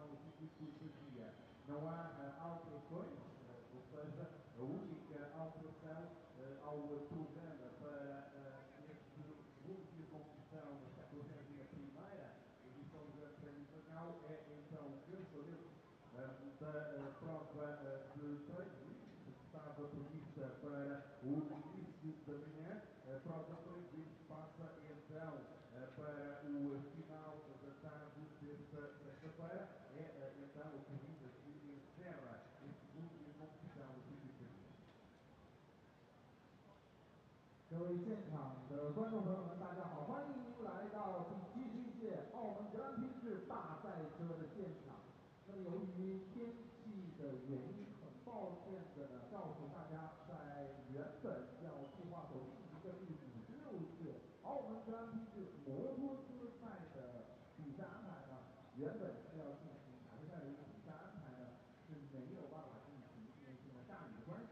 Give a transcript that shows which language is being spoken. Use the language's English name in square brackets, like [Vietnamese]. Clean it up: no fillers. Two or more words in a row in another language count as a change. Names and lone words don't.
[Portuguese] no circuito de dia, não há alterações, ou seja, a única alteração ao programa para este segundo dia de competição na 71ª edição do Grande Prémio de Macau é então o cancelamento da prova de treino que estava prevista para o início da manhã. A prova de treino passa então para o final da tarde desta sexta-feira. É então a corrida que encerra este segundo dia de competição do circuito de dia. [Chinese] 各位现场的观众朋友们，大家好！欢迎您来到第71届澳门格兰披治大赛车的现场。那么，由于天气的原因，很抱歉的呢，告诉大家，在原本要计划所进行的第56届澳门格兰披治摩托车赛的比赛安排呢，原本是要进行卡车赛的一个比赛安排呢，是没有办法进行，因为现在下雨的关系。